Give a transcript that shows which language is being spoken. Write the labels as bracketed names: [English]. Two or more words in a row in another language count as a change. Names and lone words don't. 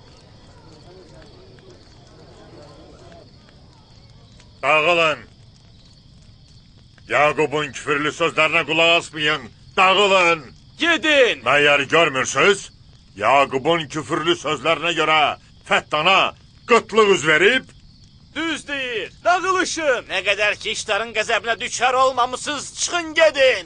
[Azerbaijani] Dağılın. Yaqubun küfürlü sözlərinə qulaq asmayın. Dağılın. Gedin. Məyər görmürsünüz? Yaqubun küfürlü sözlərinə görə Fəttana qıtlıq üz verib, Düz deyir. Dağılışın. [Turkish] Ne kadar ki işlerin gazabına düşer olmamışsınız, çıkın gedin.